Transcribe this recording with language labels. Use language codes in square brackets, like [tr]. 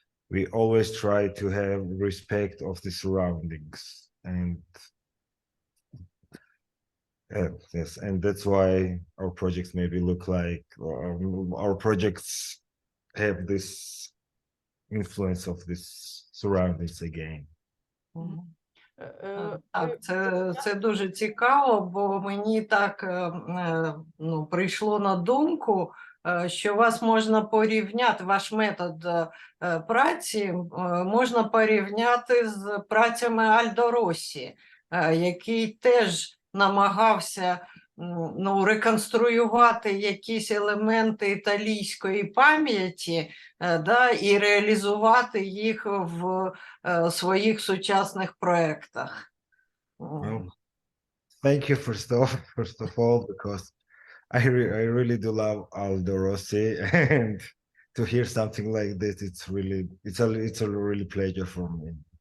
[en] we always try to have respect of the surroundings, and yes, and that's why our projects maybe look like our projects have this influence of this surroundings again. Мгм. [uk] Ви- Так, це дуже цікаво, бо мені так ну, прийшло на думку, що вас можна порівняти, ваш метод праці можна порівняти з працями Альдо Россі, який теж намагався ну, реконструювати якісь елементи італійської пам'яті, да, і реалізувати їх в своїх сучасних проєктах. [en] Well, thank you first of all, because I really do love Aldo Rossi, and to hear something like this, it's a really pleasure for me.